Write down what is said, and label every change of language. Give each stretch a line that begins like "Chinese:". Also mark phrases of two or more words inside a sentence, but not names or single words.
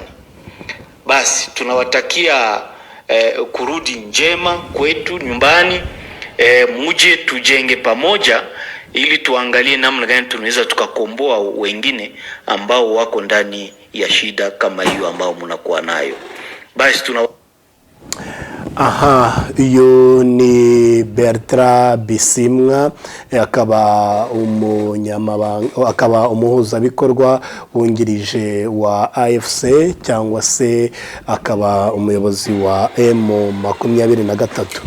Swahili: Basi tunawatakia kurudi njema kwetu nyumbani. Muje tujenge pamoja ili tuangalie namna gani tunaweza tukakomboa wengine ambao wako ndani ya shida kama hiyo ambao mnakuwa nayo. Basi
Kinyarwanda: iyo ni Bertrand Bisimwa, akaba umuhuzabikorwa wungirije wa AFC cyangwa se akaba umuyobozi wa M23.